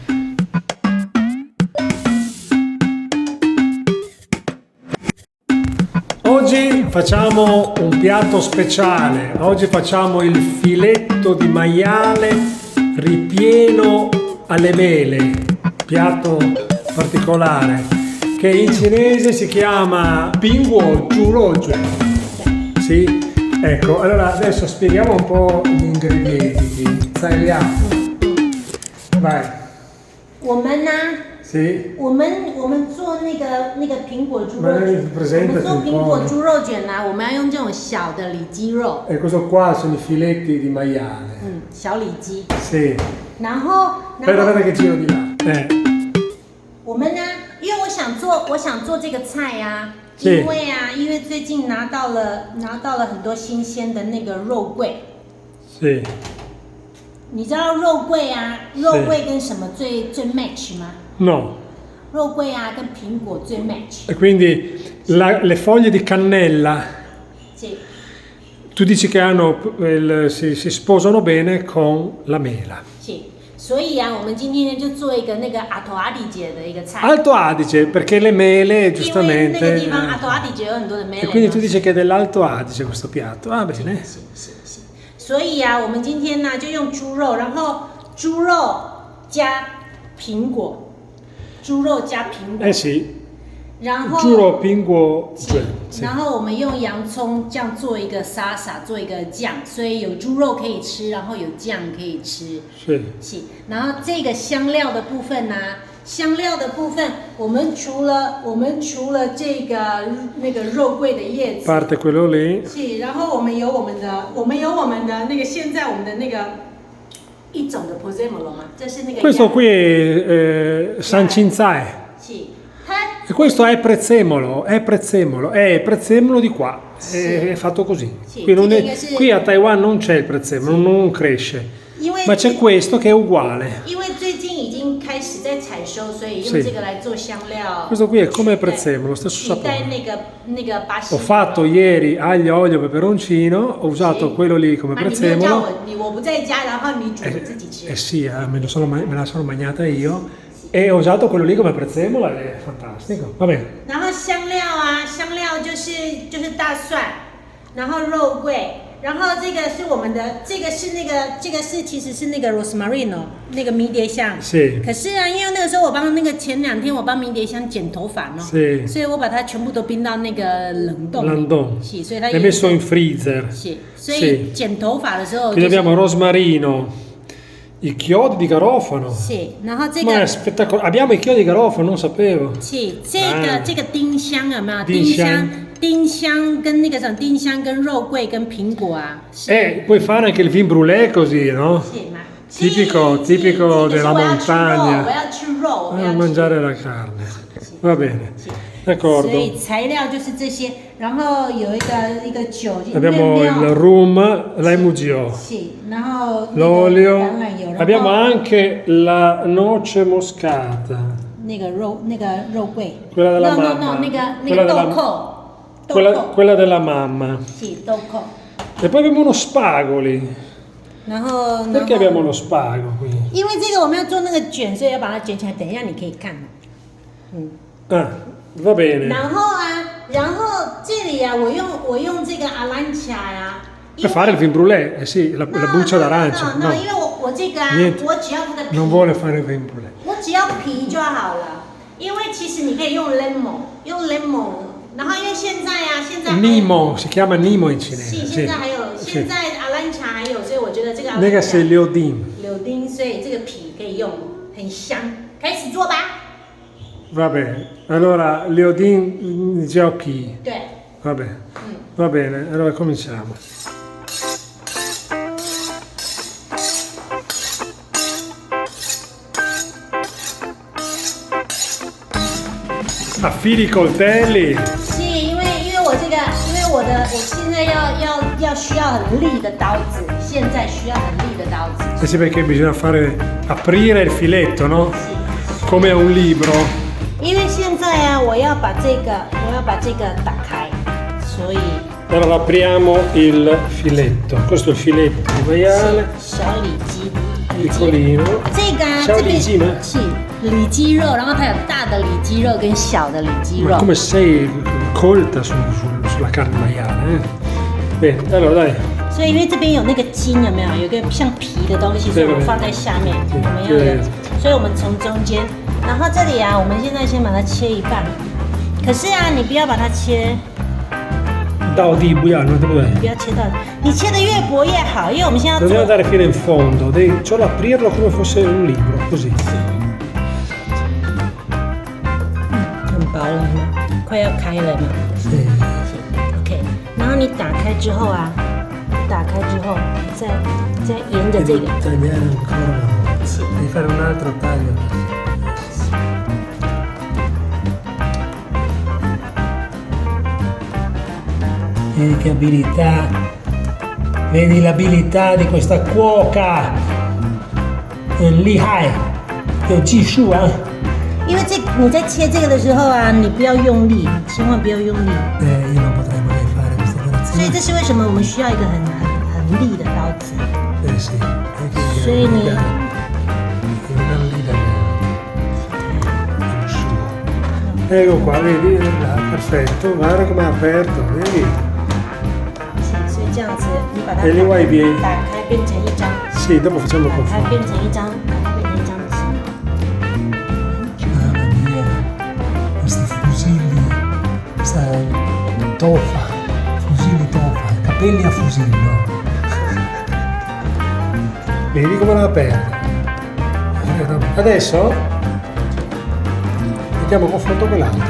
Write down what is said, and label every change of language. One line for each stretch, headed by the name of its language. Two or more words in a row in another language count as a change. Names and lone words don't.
Italian: Oggi facciamo un piatto speciale, oggi facciamo il filetto di maiale ripieno alle mele, piatto particolare che in cinese si chiama Pinguo Zhurojuan. Sì, ecco, allora adesso spieghiamo un po' gli ingredienti. Vai.
Chinese: 我们呢？
Italian: Sì.
Chinese: 我们做那个苹果猪肉
Italian: Ma
Chinese: 卷，我
Italian: presentati
Chinese: 们做
Italian: un
Chinese: 苹果
Italian: po'.
Chinese: 猪肉卷呢，我们要用这种小的里脊肉，
Italian: E questo qua sono i filetti di maiale.
Chinese: 小里脊。
Italian: Sì.
Chinese: 然后
Italian: Aspetta che giro di là.
Chinese: 我们呢，因为我想做这个菜呀、是因为最近拿到了很多新鲜的那个肉桂，
Italian: Sì.
Chinese: 你知道肉桂啊，肉桂跟什么最 match 吗？
Italian: No.
Chinese: 肉桂啊，跟苹果最 match。
Italian: E quindi le foglie di cannella,
Chinese: 这
Italian: tu dici che si sposano bene con la mela.
Chinese: 是，所以啊，我们今天呢就做一个那个阿头阿里姐的一个菜。
Italian: Alto Adige, perché le mele
Chinese: 因为那个
Italian: giustamente...
Chinese: 地方阿头阿里姐有很多的 mele。
Italian: E quindi tu dici che è dell'Alto Adige questo piatto. Ah, bene.
Chinese: 是。所以啊，我们今天呢就用猪肉，然后猪肉加苹果，猪肉加苹果，
Italian: Eh sì,
Chinese: 然后
Italian: giuro pinguo... Sì.
Chinese: 然后我们用洋葱酱做一个沙沙，做一个酱，所以有猪肉可以吃，然后有酱可以吃。
Italian: Sì.
Chinese: 是，然后这个香料的部分呢、香料的部分，我们除了这个那个肉桂的叶子，
Italian: Parte quello lì.
Chinese: 是，然后我们有我们的那个现在我们的那个一种的 pozzemolo 嘛，这是那个
Italian: Questo qui è San Cinzai.
Chinese: 是，它
Italian: E questo è prezzemolo, è prezzemolo di qua, è fatto così. Sì, Qui, sì. qui a Taiwan non c'è il prezzemolo, non cresce,
Chinese: 因为
Italian: ma c'è questo che è uguale.
Chinese: 因为最近已经开始在采收，所以用
Italian: Sì.
Chinese: 这个来做香料。
Italian: Questo qui è come prezzemolo, lo stesso
Chinese: 取代
Italian: sapore.
Chinese: 那个巴西。
Italian: Ho fatto ieri aglio, olio, peperoncino, ho usato Sì. quello lì come
Chinese: 啊，你没有叫
Italian: prezzemolo.
Chinese: 我不在家，然后你煮自己吃。
Italian: Eh sì, me la sono mangiata io e ho usato quello lì come prezzemolo, è fantastico. Va bene.
Chinese: 然后香料就是大蒜，然后肉桂，然后这个是我们的，这个其实是那个 rosemary 哦，那个迷迭香。是可是啊，因为那个时候前2天我帮迷迭香剪头发呢，是所以我把它全部都冰到那个冷冻。 Landon. 是，所以它
Italian: L'hai messo in freezer.
Chinese: 是，所以剪头发的时候、
Italian: Quindi abbiamo rosmarino, i chiodi di garofano.
Chinese: 是，然后这
Italian: Ma è
Chinese: 个
Italian: spettacolare. Abbiamo i chiodi di garofano, non sapevo.
Chinese: 是啊这个丁香有没有？丁香丁香跟那个什么丁香跟肉桂跟苹果啊，是
Italian: Puoi fare anche il vin brûlé così, no?
Chinese: 是吗？
Italian: Tipico della
Chinese: 我
Italian: montagna.
Chinese: 要吃肉，我
Italian: A
Chinese: 要吃
Italian: mangiare la carne. Va bene.
Chinese: 所
Italian: D'accordo.
Chinese: 以材料就是这些，然后有一个酒，
Italian: Abbiamo il rum, l'emugio,
Chinese: 是，然后
Italian: l'olio.
Chinese: 橄榄油，
Italian: Abbiamo
Chinese: 然后
Italian: anche la noce moscata.
Chinese: 那个肉桂
Italian: Quella della ，no mamma.
Chinese: 那个
Italian: Quella
Chinese: 豆
Italian: della-
Chinese: 蔻，
Italian: Quella della mamma.
Chinese: 是豆蔻，
Italian: E poi abbiamo uno spagoli.
Chinese: 然后
Italian: Perché abbiamo lo spago qui?
Chinese: 因为这个我们要做那个卷，所以要把它卷起来。等一下你可以看。
Italian: Ah, va bene.
Chinese: 然后这里啊，我用这个阿兰卡呀。
Italian: Per fare il vin brûlé, eh sì, la buccia d'arancia. No, No,
Chinese: 因为我这个啊
Italian: Niente.
Chinese: 我只要它的皮，
Italian: non vuole fare il vin brûlé.
Chinese: 我只要皮就好了。因为其实你可以用 lemon，然后因为现在
Italian: Nimo, si chiama Nimo in
Chinese: 是
Italian: cinese.
Chinese: 现在还有现在阿兰卡还有，所以我觉得这个阿兰 Nega 卡 se liodin. 柳丁，所以这个皮可以用，很香。开始做吧。
Italian: Va bene. Allora, liodin giochi.
Chinese: 对，
Italian: Va bene. Va bene, allora cominciamo. Affili i coltelli.
Chinese: 是因为我这个，我现在要需要很利的刀子，现在需要很利的刀子。
Italian: Eh sì, perché bisogna aprire il filetto, no? Come un libro.
Chinese: 因为现在啊，我要把这个打开，所以
Italian: Allora apriamo il filetto. Questo è il filetto di maiale,
Chinese: 小里脊，
Italian: piccolino.
Chinese: 这个啊，小这边里脊吗？是里脊肉，然后它有大的里脊肉跟小的里脊
Italian: Ma
Chinese: 肉。
Italian: come sei colta sulla carne maiale, Bene, allora dai.
Chinese: 所以因为这边有那个筋，有没有？有个像皮的东西，所以我们放在下面，我们要的，所以我们从中间，然后这里啊，我们现在先把它切一半。可是啊，你不要把它切，
Italian: Da di buiano, dove
Chinese: 不要切到，你切的越薄越好，因为我们现在要
Italian: Dobbiamo
Chinese: 做。
Italian: andare fino in fondo, devi solo aprirlo come fosse un libro, così.
Chinese: 很薄了吗？快要开了嘛。
Italian: Sì.
Chinese: OK，然后你打开之后啊，打开之后再沿着这个，
Italian: Tagliare ancora una volta. Devi fare un altro taglio. Vedi che abilità, vedi l'abilità di questa cuoca. Lì hai,
Chinese: 有技术啊。因为你在切这个的时候啊，你不要用力，千万不要用力。
Italian: Io non potrei mai fare questa
Chinese: 所以
Italian: operazione.
Chinese: 这是为什么我们需要一个很利的刀子。
Italian: Sì. Sì, Devi ne- andare lì dal suo. Ecco qua, vedi? Perfetto, guarda come è aperto, vedi?
Chinese: 所以这样子，你把它
Italian: E lì vuoi bien?
Chinese: 打开变成一张，
Italian: Sì, dopo facciamo il
Chinese: 打开
Italian: confronto.
Chinese: 变成一张，打开变成一张的形。
Italian: Mamma mia, questi fusilli, questa tofa, fusilli tofa, capelli a fusillo. Vedi come l'ha aperta? Adesso mettiamo a confronto quell'altro.